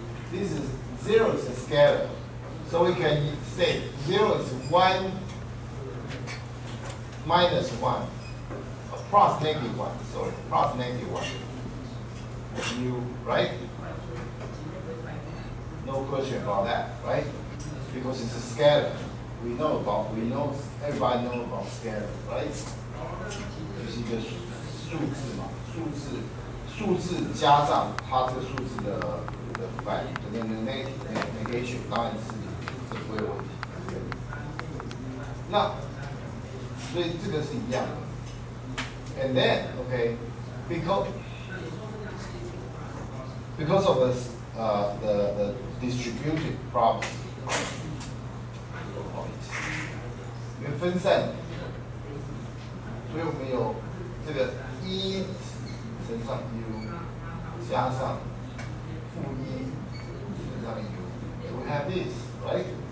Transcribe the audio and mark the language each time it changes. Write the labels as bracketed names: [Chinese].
[English] This is 0 is a scalar. So we can say 0 is 1 minus 1, plus negative 1, sorry, plus negative 1. U, right? No question about that, right? Because it's a scalar. Everybody know about scalar, right? [Chinese] 就是一个数字嘛，数字加上它这个数字的反的negation， 当然是这不会有问题。那所以这个是一样的。 [English] And then, okay, because of the distributed property. [Chinese] 因为分散，所以我们有这个1乘上 u 加上负1乘上 u， [English] so we have this, right?